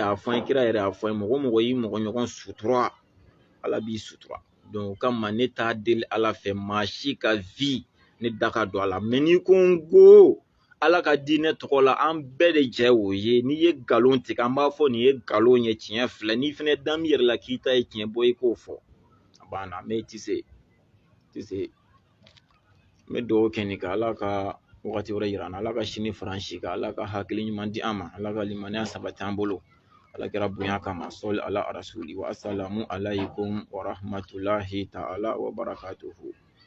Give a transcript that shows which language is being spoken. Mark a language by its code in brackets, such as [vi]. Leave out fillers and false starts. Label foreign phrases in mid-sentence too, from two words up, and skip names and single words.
[bm] y'a fɔ n ye kira yɛrɛ y'a fɔ n ye mɔgɔ mɔgɔ y'i mɔgɔ ɲɔgɔn sutura Ala b'i sutura donc o kama ne t'a deli Ala fɛ maa si ka vie ne da ka don a la mɛ n'i ko n ko Ala ka diinɛ tɔgɔ la an bɛɛ de jɛ o ye n'i ye nkalon tigɛ an b'a fɔ nin ye nkalon ye tiɲɛ filɛ n'i fɛnɛ dan b'i yɛrɛ la k'i ta ye tiɲɛ bɔ i k'o fɔ a banna mais i tɛ se n bɛ dugawu kɛ nin ka Ala ka wagati wɛrɛ yira an na Ala ka sini fara an si kan Ala ka hakili ɲuman di an ma Ala ka limaniya sabati an bolo Ala kɛra bonya kama [ar] صل على رسول والسلام عليكم ورحمة الله تعالى وبركاته